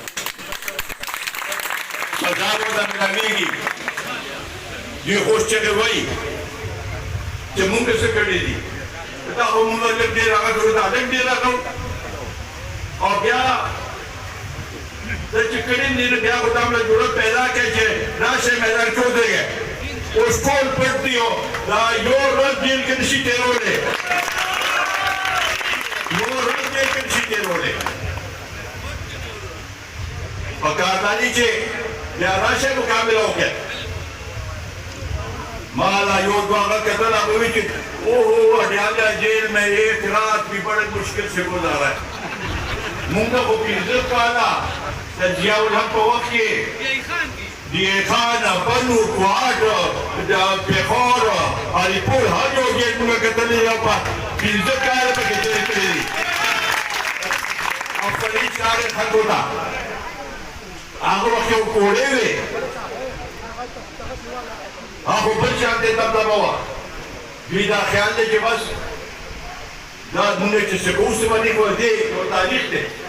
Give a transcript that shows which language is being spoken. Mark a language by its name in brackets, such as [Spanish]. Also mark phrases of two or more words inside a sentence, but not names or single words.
[Pashto] سزا به ورته ملاویږي دوی اوس چغې وایي چې مونږ څه کړي دي دا خو مونږ لږ ډېر هغه کړو دا لږ ډېر هغه او بیا دا چې کړي دي نو بیا خو دا مله ضرورت پیدا کړي چې راشئ میدان کې ودرېږئ اوس ټول پټ دي دا یو ورځ جیل کې نشي تېرولی یو ورځ جیل کې نشي تېرولی پکار دا دي چې بیا راشئ مقابله وکړئ ما لا یو دوه هغه کتل هغه وایي چې اوہو [Urdu] اڈیالہ جیل میں ایک رات بھی بڑے مشکل سے گزارا ہے [Pashto] مونږ خو پنځه کاله د ضیاء الحق په وخت کې دیه خان بنو کوهاټ د پېښور الیپور هر یو جیل موږ کتلی او په پنځه کاله پکې تېر کړي دي او فرید چارې خلکو ته هغه وخت یو کوړې وې هغه بل شان دی دبدبه وه دوی دا خیال دی چې بس دا مونږ چې څه کوو څه باندې کوو دی یو تاریخ دی